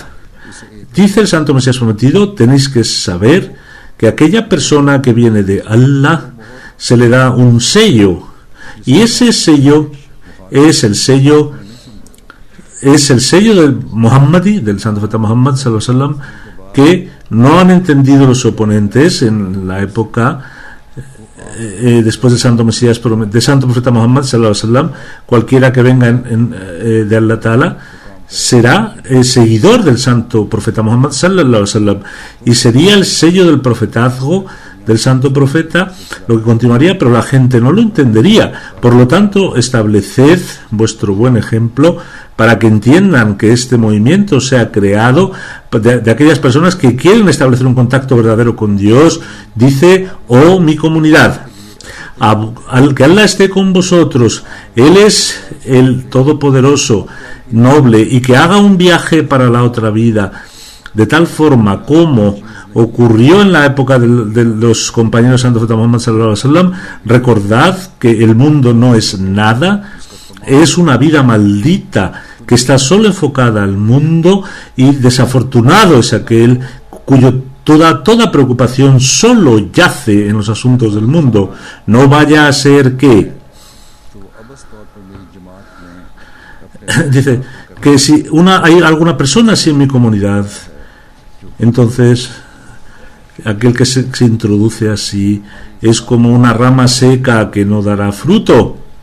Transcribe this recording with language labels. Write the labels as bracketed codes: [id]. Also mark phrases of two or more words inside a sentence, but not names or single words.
[es] Dice el Santo Mesías prometido, tenéis que saber que aquella persona que viene de Allah se le da un sello, y ese sello es el sello del Muhammadi, del Santo Profeta Muhammad [ar] صلى الله عليه وسلم, [es] que no han entendido los oponentes en la época después del Santo Mesías, del Santo Profeta Muhammad [ar] صلى الله عليه وسلم. [es] Cualquiera que venga de [ar] الله تعالى [es] será seguidor del Santo Profeta Muhammad [ar] صلى الله عليه وسلم, [es] y sería el sello del profetazgo del Santo Profeta, lo que continuaría, pero la gente no lo entendería. Por lo tanto, estableced vuestro buen ejemplo para que entiendan que este movimiento se ha creado de aquellas personas que quieren establecer un contacto verdadero con Dios. Dice, oh mi comunidad, al que Allah esté con vosotros, Él es el Todopoderoso, noble, y que haga un viaje para la otra vida, de tal forma como ocurrió en la época de los compañeros Santo Profeta Muhammad [ar] صلى الله عليه وسلم. [es] Recordad que el mundo no es nada, es una vida maldita que está solo enfocada al mundo, y desafortunado es aquel cuyo toda preocupación solo yace en los asuntos del mundo. No vaya a ser que dice que si hay alguna persona así en mi comunidad, entonces aquel que se introduce así es como una rama seca que no dará fruto.